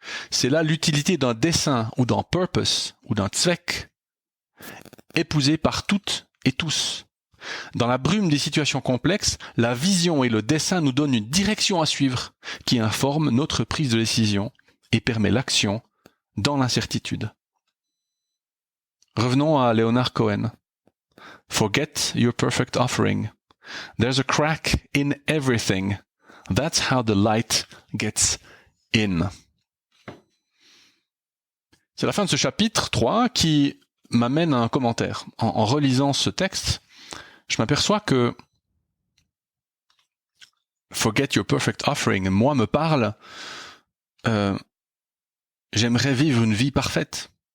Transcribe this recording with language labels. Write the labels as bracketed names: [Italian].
[French] C'est là l'utilité d'un dessin ou d'un purpose ou d'un zweck, épousé par toutes et tous. Dans la brume des situations complexes, la vision et le dessin nous donnent une direction à suivre qui informe notre prise de décision et permet l'action dans l'incertitude. Revenons à Leonard Cohen. [English] Forget your perfect offering. There's a crack in everything. That's how the light gets in. [French] C'est la fin de ce chapitre 3 qui m'amène à un commentaire. En relisant ce texte, je m'aperçois que [English] Forget your perfect offering, [French] moi me parle, j'aimerais vivre une vie parfaite.